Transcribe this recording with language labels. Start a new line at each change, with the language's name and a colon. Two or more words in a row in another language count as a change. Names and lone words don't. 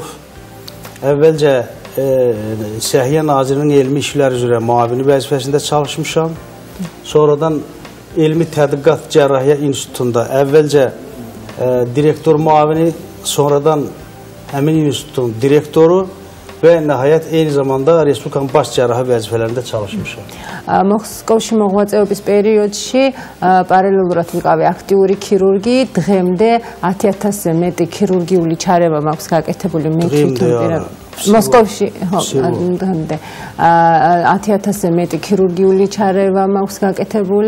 Azerbaijani: Əvvəlcə Səhiyyə Nazirinin elmi işlər üzrə müavini vəzifəsində çalışmışam. Sonradan Elmi Tədqiqat Cərrahiyyə İnstitutunda əvvəlcə direktor müavini, sonradan həmin institutun direktoru və nəhayət eyni zamanda Respublikanın baş cərrahi vəzifələrində çalışmışam.
Georgian: Moskvაში მოღვაწეობის პერიოდში პარალელურად ვიყავი აქტიური ქირურგი, დღემდე 10,000-ზე მეტი ქირურგიული ჩარევა მაქვს გაკეთებული მე თვითონ მოსკოვში, ხო, დღემდე 10,000-ზე მეტი ქირურგიული ჩარევა მაქვს გაკეთებული.